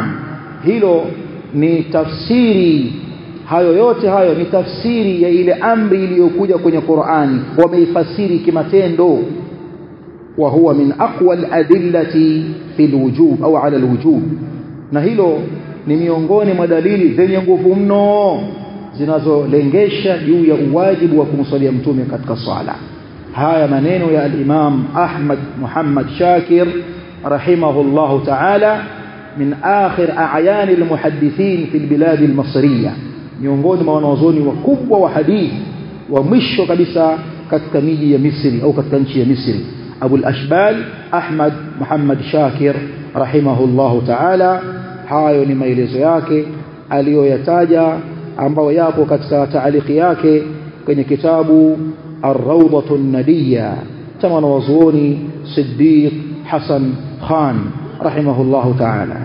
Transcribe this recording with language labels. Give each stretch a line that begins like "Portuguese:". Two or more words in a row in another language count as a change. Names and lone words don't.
Swahili: Hilo ni tafsiri, hayo yote hayo ni tafsiri ya ile amri iliyokuja kwenye Qur'ani, wameifasiri kimatendo.
Arabic: وهو من أقوى الأدلة في الوجوب أو على الوجوب,
Swahili: na hilo ni miongoni mwa dalili zenye nguvu mno zinazolengesha juu ya uwajibu wa kumswalia mtume katika swala. Haya maneno ya al-Imam Ahmad Muhammad Shakir
Arabic: رحمه الله تعالى, من آخر أعيان المحدثين في البلاد المصرية,
Swahili: miongoni mwa wanazuoni wakubwa wa hadithi wa mwisho kabisa katika miji ya Misri au katika nchi ya Misri, Abu al-Ashbal Ahmad Muhammad Shakir
Arabic: رحمه الله تعالى.
Swahili: Hayo ni maelezo yake aliyoyataja ambao yapo katika taaliki yake kwenye kitabu Ar-Rawdatu an-Nadiyya cha wanazuoni Siddiq Hasan Khan
Arabic: رحمه الله تعالى.